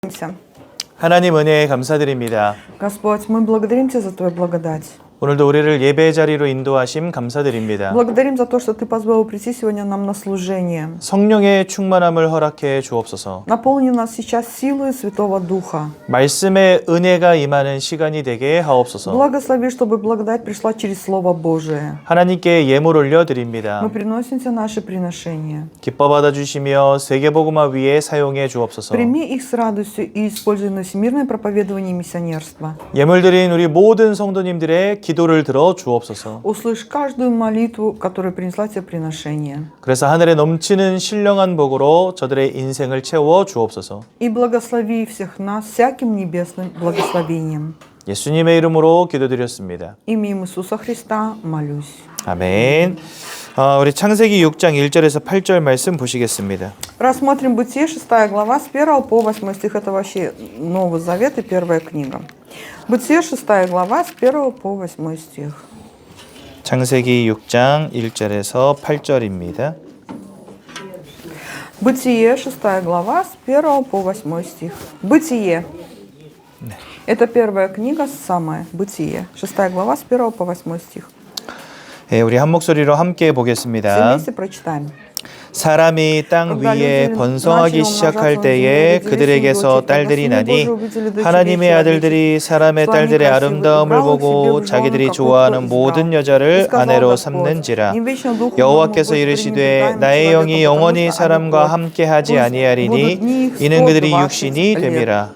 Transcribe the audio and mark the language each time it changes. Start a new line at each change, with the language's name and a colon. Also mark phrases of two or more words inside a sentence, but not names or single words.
Russian: Молимся.
Korean: 하나님 은혜에 감사드립니다.
Russian: Господь, мы благодарим Тебя за Твою благодать.
Korean: 오늘도 우리를 예배 자리로 인도하심 감사드립니다.
Russian: Благодарим за то, что Ты позволил прийти сегодня нам на служение.
Korean: 성령의 충만함을 허락해 주옵소서.
Russian: Наполни нас сейчас силой Святого Духа.
Korean: 말씀의 은혜가 임하는 시간이 되게 하옵소서.
Russian: Благослови, чтобы благодать пришла через Слово Божие.
Korean: 하나님께 예물 올려드립니다.
Russian: Мы приносим Тебе наши приношения.
Korean: 기뻐 받아주시며 세계복음화 위에 사용해 주옵소서.
Russian: Прими их с радостью и используй на всемирное проповедование миссионерства.
Korean: 예물 드린 우리 모든 성도님들의 기도를 들어 주옵소서.
Russian: Услышь каждую молитву, которая принесла Тебе приношение.
Korean: 그래서 하늘에 넘치는 신령한 복으로 저들의 인생을 채워 주옵소서.
Russian: И благослови всех нас всяким небесным благословением.
Korean: 예수님의 이름으로 기도드렸습니다.
Russian: Именем Иисуса Христа молюсь.
Korean: 아멘. 우리 창세기 6장 1절에서 8절 말씀 보시겠습니다.
Russian: Рассмотрим Бытие, 6 глава, с 1 по 8 стих. Это вообще Новый Завет и первая книга. Бытие, 6 глава, с 1 по 8 стих.
Korean: 창세기 6장 1절에서 8절입니다.
Russian: Бытие, 6 глава, с 1 по 8 стих. Бытие. Это первая книга, самая. Бытие, 6 глава, с 1 по 8 стих.
Korean: 우리 한 목소리로 함께
Russian: Все
Korean: 보겠습니다.
Russian: вместе прочитаем.
Korean: 사람이 땅 위에 번성하기 시작할 때에 그들에게서 딸들이 나니 하나님의 아들들이 사람의 딸들의 아름다움을 보고 자기들이 좋아하는 모든 여자를 아내로 삼는지라. 여호와께서 이르시되 나의 영이 영원히 사람과 함께하지 아니하리니 이는 그들이 육신이 됨이라.